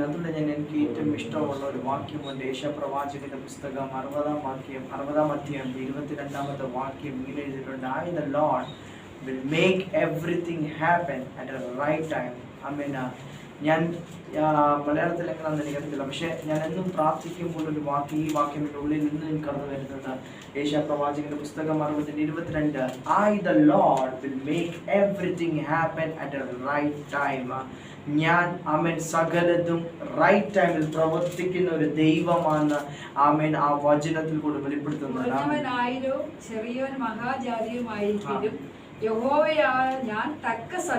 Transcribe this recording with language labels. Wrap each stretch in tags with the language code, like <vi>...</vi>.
<ml>അതുകൊണ്ട് എനിക്ക് ഏറ്റവും ഇഷ്ടമുള്ള ഒരു വാക്യമുണ്ട്. യേശയ്യാപ്രവാചകന്റെ പുസ്തകം 60-ാം അധ്യായം 22-ാമത്തെ വാക്യം ഇങ്ങനെ എഴുതിയിട്ടുണ്ട്.</ml> <en>I the Lord will make everything happen at a right time.</en> <ml>ആമേൻ. ഞാൻ മലയാളത്തിൽ എങ്ങനെയാണെന്ന് എനിക്കറിയത്തില്ല, പക്ഷെ ഞാൻ എന്നും പ്രാർത്ഥിക്കുമ്പോൾ ഈ വാക്യം എൻ്റെ ഉള്ളിൽ നിന്ന് എനിക്ക് കടന്നു വരുന്നുണ്ട്. യേശയ്യാപ്രവാചകന്റെ പുസ്തകം</ml> <en>60:22 I the Lord will make everything happen at a right time.</en> <ml>ഞാൻ ആമേൻ സകലതും റൈറ്റ് ടൈമിൽ പ്രവർത്തിക്കുന്ന ഒരു ദൈവമാണ് ആമേൻ ആ വചനത്തിൽ കൂടി വെളിപ്പെടുത്തുന്നത്. ചെറിയവൻ മഹാജാതിയുമായിരിക്കും യഹോവയായ ഞാൻ തക്ക</ml>